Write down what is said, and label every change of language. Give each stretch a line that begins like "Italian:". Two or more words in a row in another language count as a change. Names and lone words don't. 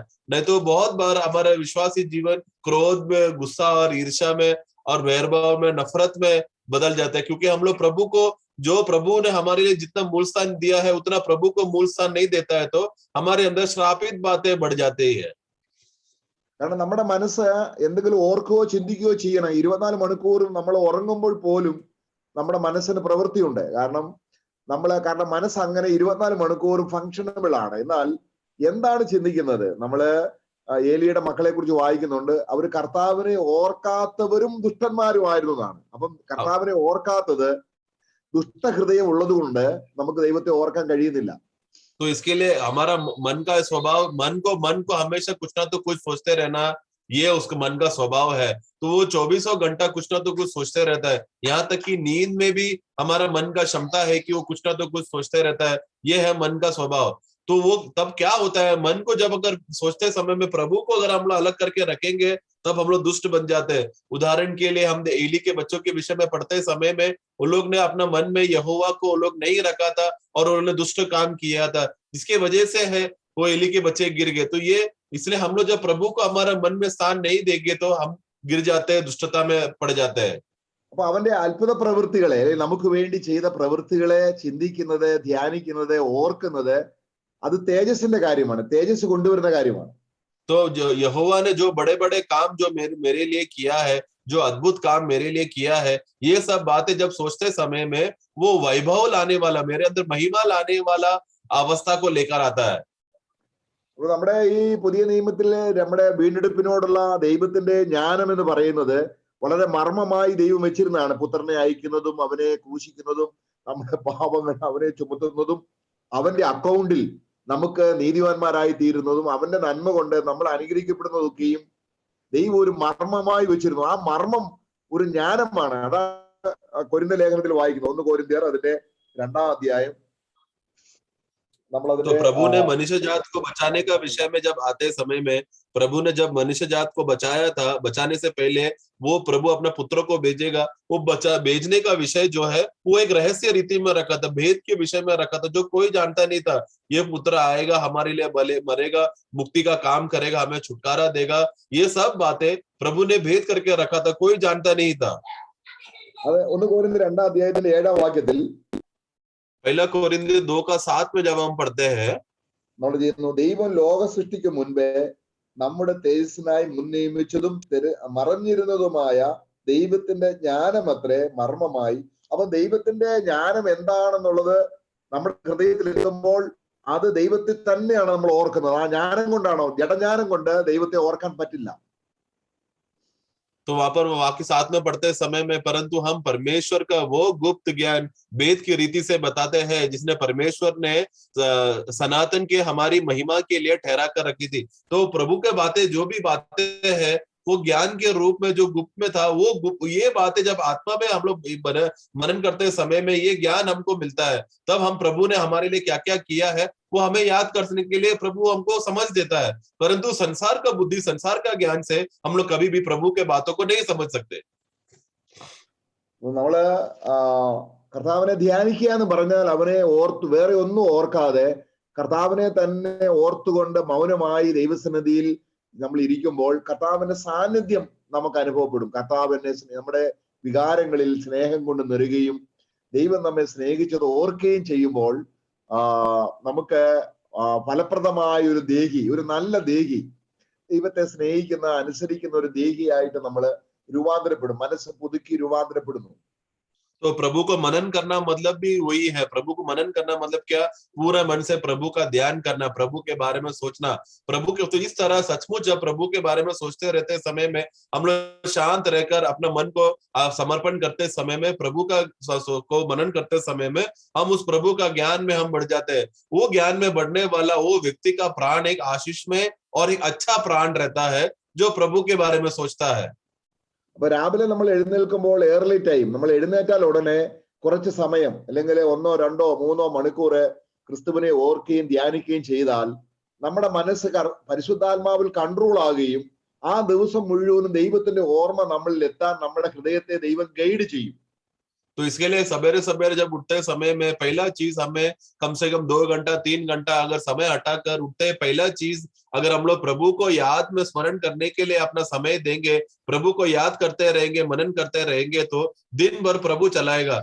Hindi: नहीं तो बहुत बार हमारा विश्वासी जीवन क्रोध में, गुस्सा और ईर्ष्या में और वैरभाव में, नफरत में बदल जाता है, क्योंकि हम लोग प्रभु को, जो प्रभु ने हमारे लिए जितना मूल स्थान दिया है उतना प्रभु को मूल स्थान नहीं देता है, तो हमारे अंदर श्रापित बातें बढ़ जाती है।
Malayalam: കാരണം നമ്മുടെ മനസ്സ് എന്തെങ്കിലും ഓർക്കുകയോ ചിന്തിക്കുകയോ ചെയ്യണം. 24 മണിക്കൂറും നമ്മൾ ഉറങ്ങുമ്പോൾ പോലും നമ്മുടെ മനസ്സിന് പ്രവൃത്തിയുണ്ട്. കാരണം മനസ്സ് അങ്ങനെ 24 മണിക്കൂറും ഫങ്ഷനബിൾ ആണ്. എന്നാൽ എന്താണ് ചിന്തിക്കുന്നത്? നമ്മള് ഏലിയുടെ മക്കളെ കുറിച്ച് വായിക്കുന്നുണ്ട്, അവര് കർത്താവിനെ ഓർക്കാത്തവരും ദുഷ്ടന്മാരുമായിരുന്നു എന്നാണ്. അപ്പം കർത്താവിനെ ഓർക്കാത്തത് ദുഷ്ടഹൃദയം ഉള്ളത് കൊണ്ട് നമുക്ക് ദൈവത്തെ ഓർക്കാൻ കഴിയുന്നില്ല.
Hindi: तो इसके लिए हमारा मन का स्वभाव, मन को हमेशा कुछ ना तो कुछ सोचते रहना, ये उसका मन का स्वभाव है। तो वो 24 घंटा कुछ ना तो कुछ सोचते रहता है। यहाँ तक कि नींद में भी हमारा मन का क्षमता है कि वो कुछ ना तो कुछ सोचते रहता है। ये है मन का स्वभाव। तो वो तब क्या होता है, मन को जब अगर सोचते समय में प्रभु को अगर हम लोग अलग करके रखेंगे, तब हम लोग दुष्ट बन जाते हैं। उदाहरण के लिए हम एली के बच्चों के विषय में पढ़ते समय में वो लोग ने अपना मन में यहोवा को वो लोग नहीं रखा था और उन्होंने दुष्ट काम किया था, जिसके वजह से है वो एली के बच्चे गिर गए। तो ये इसलिए हम लोग जब प्रभु को हमारा मन में स्थान नहीं देंगे तो हम गिर जाते हैं, दुष्टता में पड़ जाते हैं।
Malayalam: അപ്പൊ അവന്റെ അത്ഭുത പ്രവൃത്തികളെ, നമുക്ക് വേണ്ടി ചെയ്ത പ്രവൃത്തികളെ ചിന്തിക്കുന്നത്, ധ്യാനിക്കുന്നത്, ഓർക്കുന്നത് അത് തേജസ്സിന്റെ കാര്യമാണ്, തേജസ് കൊണ്ടുവരുന്ന കാര്യമാണ്.
Hindi: तो जो यहोवा ने जो बड़े बड़े काम जो मेरे लिए किया है, जो अद्भुत काम मेरे लिए किया है, ये सब बातें जब सोचते समय में वो वैभव लाने वाला, मेरे अंदर महिमा लाने वाला अवस्था को लेकर आता है।
Malayalam: അപ്പൊ നമ്മുടെ ഈ പുതിയ നിയമത്തിലെ നമ്മുടെ വീണ്ടെടുപ്പിനോടുള്ള ദൈവത്തിന്റെ ജ്ഞാനം എന്ന് പറയുന്നത് വളരെ മർമ്മമായി ദൈവം വെച്ചിരുന്നതാണ്. പുത്രനെ അയക്കുന്നതും അവനെ ക്രൂശിക്കുന്നതും നമ്മുടെ പാപങ്ങൾ അവനെ ചുമത്തുന്നതും അവന്റെ അക്കൗണ്ടിൽ നമുക്ക് നീതിവാന്മാരായി തീരുന്നതും അവന്റെ നന്മ കൊണ്ട് നമ്മൾ അനുഗ്രഹിക്കപ്പെടുന്നതൊക്കെയും ദൈവം ഒരു മർമ്മമായി വെച്ചിരുന്നു. ആ മർമ്മം ഒരു ജ്ഞാനമാണ്. അതാ കൊരിന്ത ലേഖനത്തിൽ വായിക്കുന്നത്, 1 കൊരിന്ത്യർ അതിന്റെ 2-ാം അധ്യായം.
Hindi: तो प्रभु ने मनुष्य जात को बचाने का विषय में जब आते समय में, प्रभु ने जब मनुष्य जात को बचाया था, बचाने से पहले वो प्रभु अपना पुत्र को भेजेगा, वो भेजने का विषय जो है वो एक रहस्य रीति में रखा था, भेद के विषय में रखा था, जो कोई जानता नहीं था। ये पुत्र आएगा, हमारे लिए मरेगा, मुक्ति का काम करेगा, हमें छुटकारा देगा, ये सब बातें प्रभु ने भेद करके रखा था, कोई जानता नहीं था।
Malayalam: അത് 1 കൊരിന്ത്യർ 2-ാം അധ്യായത്തിന്റെ 7-ാം വാക്യത്തിൽ,
Hindi: 1 कोरिन्थियर 2:7 में जब हम पढ़ते हैं,
Malayalam: നമ്മൾ ചെയ്യുന്നു, ദൈവം ലോക സൃഷ്ടിക്ക് മുൻപേ നമ്മുടെ തേജസ്സിനായി മുൻനിയമിച്ചതും മറഞ്ഞിരുന്നതുമായ ദൈവത്തിന്റെ ജ്ഞാനം അത്രേ മർമ്മമായി. അപ്പൊ ദൈവത്തിന്റെ ജ്ഞാനം എന്താണെന്നുള്ളത് നമ്മുടെ ഹൃദയത്തിൽ എത്തുമ്പോൾ അത് ദൈവത്തിൽ തന്നെയാണ് നമ്മൾ ഓർക്കുന്നത്. ആ ജ്ഞാനം കൊണ്ടാണോ, ജഡജ്ഞാനം കൊണ്ട് ദൈവത്തെ ഓർക്കാൻ പറ്റില്ല.
Hindi: तो वहां पर वाक्य 7 में पढ़ते समय में, परंतु हम परमेश्वर का वो गुप्त ज्ञान वेद की रीति से बताते हैं, जिसने परमेश्वर ने सनातन के हमारी महिमा के लिए ठहरा कर रखी थी। तो प्रभु के बातें, जो भी बातें हैं, वो ज्ञान के रूप में जो गुप्त में था, वो ये बातें जब आत्मा में हम लोग मनन करते समय में ये ज्ञान हमको मिलता है, तब हम प्रभु ने हमारे लिए क्या क्या किया है वो हमें याद करने के लिए प्रभु हमको समझ देता है। परंतु संसार का बुद्धि, संसार का ज्ञान से हम लोग कभी भी प्रभु के बातों को नहीं समझ सकते।
Malayalam: നമ്മള് കർത്താവിനെ ധ്യാനിക്കുക എന്ന് പറഞ്ഞാൽ അവനെ വേറെ ഒന്നും ഓർക്കാതെ കർത്താവിനെ തന്നെ ഓർത്തുകൊണ്ട് മൗനമായി ദൈവസന്നിധിയിൽ നമ്മൾ ഇരിക്കുമ്പോൾ കർത്താവിന്റെ സാന്നിധ്യം നമുക്ക് അനുഭവപ്പെടും. കർത്താവിനെ നമ്മുടെ വികാരങ്ങളിൽ സ്നേഹം കൊണ്ട് നിറയുകയും ദൈവം നമ്മെ സ്നേഹിച്ചത് ഓർക്കുകയും ചെയ്യുമ്പോൾ നമുക്ക് ഫലപ്രദമായ ഒരു ദേഹി, ഒരു നല്ല ദേഹി, ദൈവത്തെ സ്നേഹിക്കുന്ന അനുസരിക്കുന്ന ഒരു ദേഹിയായിട്ട് നമ്മൾ രൂപാന്തരപ്പെടും. മനസ്സ് പുതുക്കി രൂപാന്തരപ്പെടുന്നു.
Hindi: तो प्रभु को मनन करना मतलब भी वही है। प्रभु को मनन करना मतलब क्या? पूरा मन से प्रभु का ध्यान करना, प्रभु के बारे में सोचना, प्रभु के। तो इस तरह सचमुच जब प्रभु के बारे में सोचते रहते समय में हम लोग शांत रहकर अपना मन को समर्पण करते समय में, प्रभु का को मनन करते समय में हम उस प्रभु का ज्ञान में हम बढ़ जाते हैं। वो ज्ञान में बढ़ने वाला वो व्यक्ति का प्राण एक आशीष में और एक अच्छा प्राण रहता है जो प्रभु के बारे में सोचता है।
Malayalam: അപ്പൊ രാവിലെ നമ്മൾ എഴുന്നേൽക്കുമ്പോൾ
English: early time,
Malayalam: നമ്മൾ എഴുന്നേറ്റാൽ ഉടനെ കുറച്ച് സമയം അല്ലെങ്കിൽ 1, 2, 3 മണിക്കൂർ ക്രിസ്തുവിനെ ഓർക്കുകയും ധ്യാനിക്കുകയും ചെയ്താൽ നമ്മുടെ മനസ്സ് പരിശുദ്ധാത്മാവിൽ കൺട്രോൾ ആകുകയും ആ ദിവസം മുഴുവനും ദൈവത്തിന്റെ ഓർമ്മ നമ്മളിൽ എത്താൻ നമ്മുടെ ഹൃദയത്തെ ദൈവം ഗൈഡ് ചെയ്യും.
Hindi: तो इसके लिए सवेरे सवेरे जब उठते समय में पहला चीज हमें कम से कम 2 घंटा 3 घंटा अगर समय हटाकर उठते, पहला चीज अगर हम लोग प्रभु को याद में स्मरण करने के लिए अपना समय देंगे, प्रभु को याद करते रहेंगे, मनन करते रहेंगे, तो दिन भर प्रभु चलाएगा।